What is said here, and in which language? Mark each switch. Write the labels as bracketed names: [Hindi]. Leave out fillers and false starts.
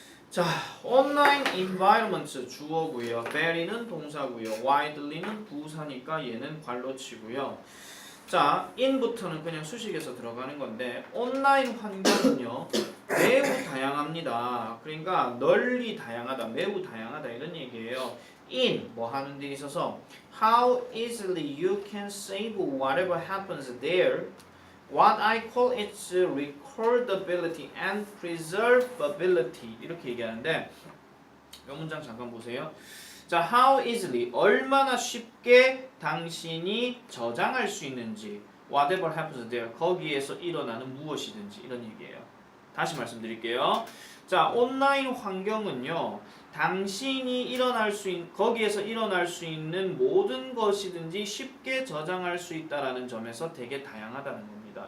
[Korean] 자, [English] online environment [Korean] 주어고요. very는 동사고요. widely는 부사니까 얘는 관로치고요. 자, in부터는 그냥 수식에서 들어가는 건데 온라인 환경은요 매우 다양합니다. 그러니까 널리 다양하다, 매우 다양하다 이런 얘기예요. [English] in [Korean] 뭐 하는 데 있어서 [English] how easily you can save whatever happens there. What I call its recordability and preservability [Korean] 이렇게 얘기하는데 이 문장 잠깐 보세요. 자, [English] how easily [Korean] 얼마나 쉽게 당신이 저장할 수 있는지 [English] whatever happens there [Korean] 거기에서 일어나는 무엇이든지 이런 얘기예요. 다시 말씀드릴게요. 자, 온라인 환경은요. 당신이 거기에서 일어날 수 있는 모든 것이든지 쉽게 저장할 수 있다라는 점에서 되게 다양하다는 겁니다.